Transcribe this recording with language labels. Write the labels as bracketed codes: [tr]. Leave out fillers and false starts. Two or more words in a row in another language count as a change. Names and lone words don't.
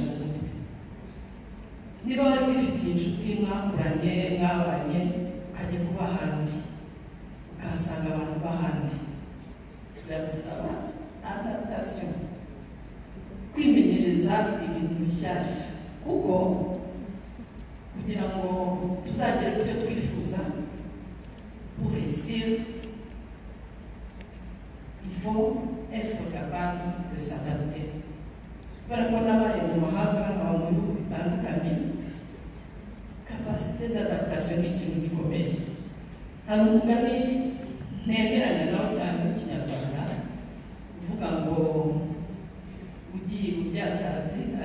[rw] mu mutwe niba wari wifitiye inshuti mwakuranye mwabanye ukajya kuba ahandi ukahasanga abantu b'ahandi biragusaba adaptation kwimenyereza ibintu bishyashya kuko kugira ngo tuzagere ku cyo twifuza [fr] pour réussir il faut être capable de s'adapter [rw] kubera ko n'abaye mu mahanga nkaba mu bihugu bitandukanye [fr] capacité d'adaptation [rw] ni ikintu gikomeye hari umugani ntemeranya nawe cyane mu kinyarwanda uvuga ngo ugiye uryasazi